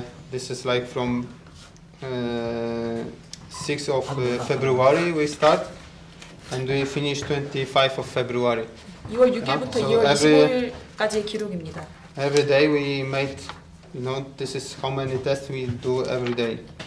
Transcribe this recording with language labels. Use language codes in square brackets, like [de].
[en] This is like from 6th of February we start, and we finish 25 of February. [ko] 2월 6일부터 [en] So [ko] 2월 25일까지의 기록입니다. [en] Every day we made. You know, this is how many tests we do every day.